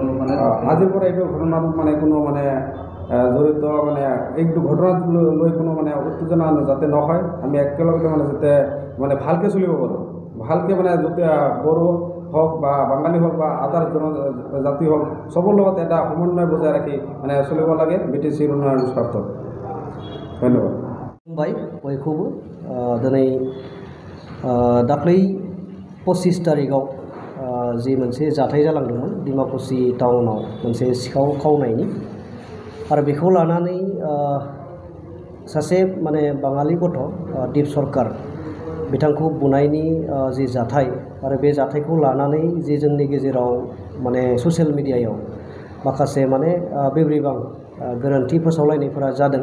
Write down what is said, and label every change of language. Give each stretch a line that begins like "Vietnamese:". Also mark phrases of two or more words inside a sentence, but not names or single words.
Assamese: আজিৰ পৰা এইটো ঘটনাটোত কোনো জড়িত এইটো ঘটনাক লৈ কোনো উত্তেজনা যাতে নহয়। আমি একেলগতে যাতে ভালকৈ চলিব পাৰোঁ। ভালকৈ যাতে বড়ো হওক বা বাঙালী হওক বা আদাৰ জনজাতি হওক, চবৰ লগত এটা সমন্বয় বজাই ৰাখি চলিব লাগে BTCৰ উন্নয়নৰ স্বাৰ্থত। ধন্যবাদ।
Bodo: खुलुमबाय बयखौबो। दिनै दाख्लै 25 तारिखआव जि मोनसे जाथाय जालांदोंमोन डिमाकुसि टाउनाव मोनसे सिखाव खावनायनि, आरो बेखौ लानानै सासे बाङालि गथ' दीप सरकार बिथांखौ बुनायनि जि जाथाय, आरो बे जाथायखौ लानानै जि जोंनि गेजेराव
English: social media
Bodo: माखासे बेब्रिबां गोरोन्थि फोसावलायनायफोरा जादों।